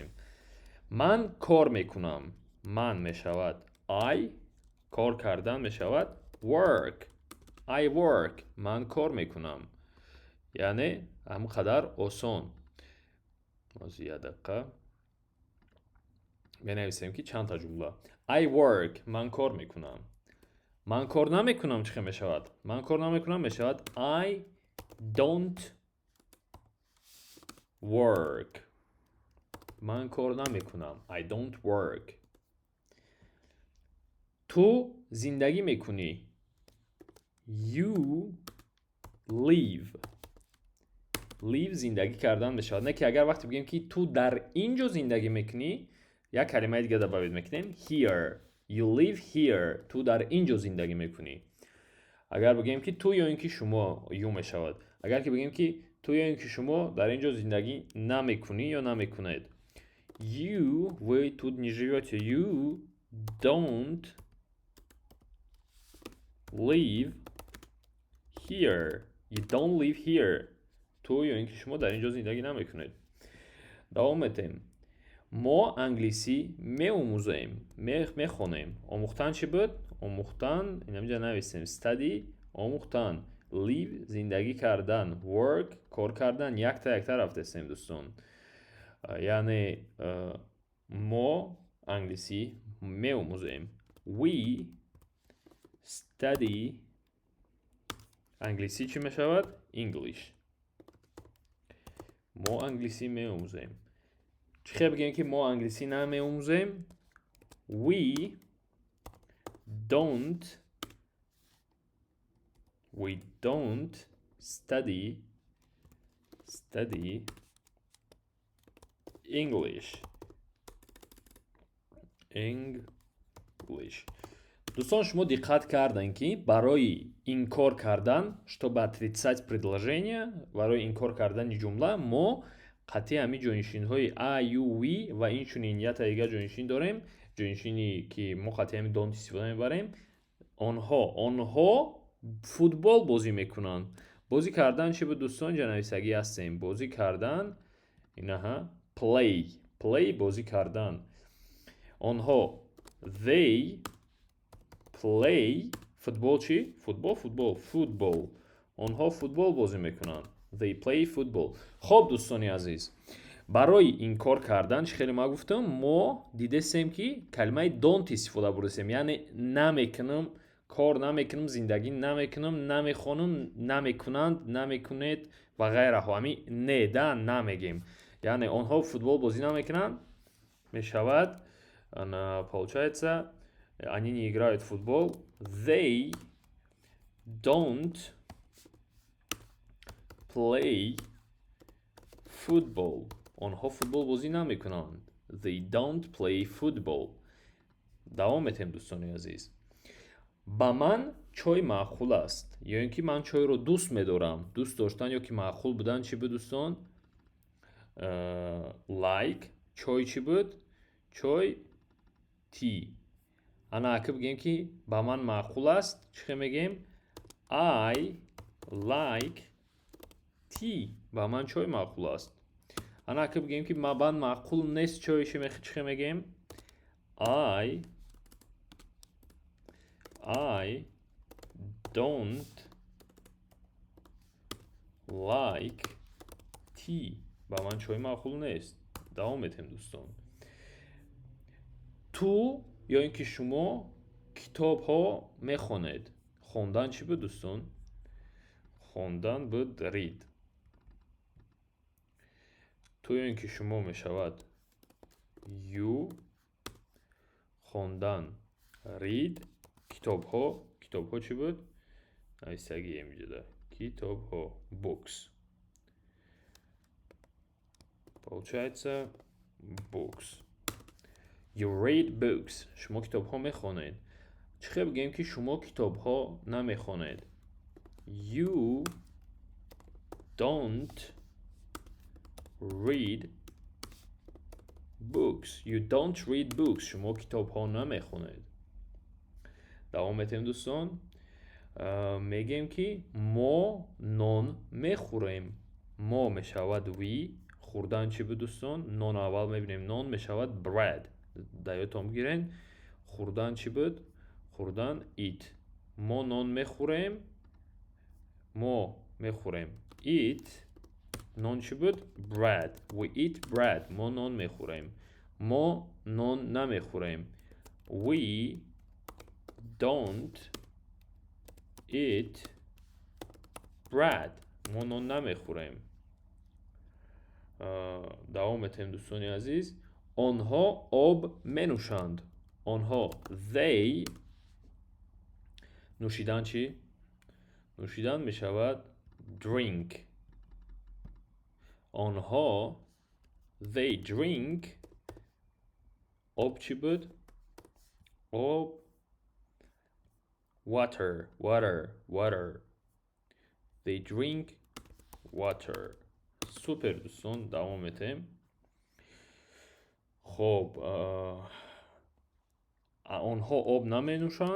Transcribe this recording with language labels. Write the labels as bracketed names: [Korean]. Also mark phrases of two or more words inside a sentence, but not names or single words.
[Tajik] Ман кор мекунам. Ман мешавад I, кор кардан мешавад [English] I work. [Tajik] Ман кор мекунам. яъне ҳамин қадар осон. як дақиқа менависем ки чанд та ҷумла. [English] I work. [Tajik] Ман кор мекунам. Ман кор намекунам чӣ мешавад? Ман кор намекунам мешавад [English] I don't work. [Tajik] ман кор намекунам. [English] I don't work. [Tajik] ту зиндагӣ мекунӣ. [English] You live. [Tajik] Live зиндагӣ кардан мешавад. Не ки агар вақте бигем ки ту дар ин ҷо зиндагӣ мекунӣ, як калимаи дига добавид мекунем. [English] Here. You live here. [Tajik] ту дар ин ҷо зиндагӣ мекунӣ. агар бигем ки ту ё ин ки шумо, ю мешавад. агар ки бигем ки ту ё ин ки шумо дар ин ҷо зиндагӣ намекунӣ ё намекунед. [English] You, [Russian] вы тут не живете. [English] You don't live here. You don't live here. [Tajik] ту ё ин ки шумо дар ин ҷо зиндагӣ намекунед. давом метем. мо англисӣ меомӯзем, мехонем. омӯхтан чӣ буд? омӯхтан, инамҷа нависем. Study, омӯхтан. Live, зиндагӣ кардан. Work, кор кардан. якта рафтесем дӯстон. яъне мо англисӣ меомӯзем. [English] We study. [Tajik] англисӣ чӣ мешавад? English. мо англисӣ меомӯзем. чӣ хел бигем ки мо англисӣ намеомӯзем? [English] We don't study English. [Tajik] Дӯстон, шумо диққат карданд ки барои инкор кардан, [Russian] чтобы отрицать предложение, [Tajik] барои инкор кардани ҷумла, мо қатъи ҳамин ҷойнишинҳои a, u, we ва инчунин якта дига ҷойнишин дорем. ҷойнишини ки мо қатъи ҳамин донт истифода мебарем. онҳо футбол бозӣ мекунанд. бозӣ кардан чӣ буд дӯстон? ҷанависагӣ ҳастем. бозӣ кардан инаҳа play бозӣ кардан. Онҳо [English] they play [Tajik] футбол чӣ? Футбол. онҳо футбол бозӣ мекунанд. [English] They play football. [Tajik] хоб дӯстони азиз, барои ин кор кардан чӣ хеле ма гуфтам, мо дидесем ки калимаи don't истифода бурдесем, яъне намекунам, кор намекунам, зиндагӣ намекунам, намехонам, намекунанд, намекунед ва ғайраҳо. ҳами неда намегем, яъне онҳо футбол бозӣ намекунанд, мешавад [Russian] получается они не играют в футбол. [English] They don't play football. [Tajik] онҳо футбол бозӣ намекунанд. [English] They don't play football. [Tajik] давом метем дӯстони азиз. ба ман чой маъқул аст, ё ин ки ман чойро дӯст медорам. дӯст доштан ё ки маъқул будан чӣ буд дӯстон? Лайк. чой чӣ буд? чой ти. ана ака бигем ки ба ман маъқул аст, чӣ хел мегем? [English] I like tea. [Tajik] ба ман чой маъқул аст. ана ака бигем ки ба ман маъқул нест чой, чӣ хел мегем? [English] I don't like tea. [Tajik] ба ман чой маъқул нест. давом метем дӯстон. ту ё ин ки шумо китобҳо мехонед. хондан чӣ буд дӯстон? хондан буд read. ту ё ин ки шумо мешавад you. хондан read. китобҳо чӣ буд? нависагием ҷуда. китобҳо books. [Russian] получается books. [English] You read books. [Tajik] шумо китобҳо мехонед. чӣ хел бигем ки шумо китобҳо намехонед? [English] You don't read books. You don't read books. [Tajik] шумо китобҳо намехонед. давом метем дӯстон. мегем ки мо нон мехӯрем. мо мешавад we. хӯрдан чӣ буд дӯстон? нон аввал мебинем. нон мешавад bread. даётон бигирен. хӯрдан чӣ буд? хӯрдан eat. мо нон мехӯрем. мо мехӯрем eat. нон чӣ буд? [English] bread. We eat bread. [Tajik] мо нон мехӯрем. мо нон намехӯрем. [English] We don't eat bread. [Tajik] мо нон намехӯрем. давом метем дӯстони азиз. онҳо об менӯшанд. онҳо they. нӯшидан чӣ? нӯшидан мешавад drink. онҳо [English] they drink. [Tajik] об чӣ буд? об water. [English] They drink water. [Tajik] супер дӯстон, давом метем. хоб, онҳо об наменӯшанд.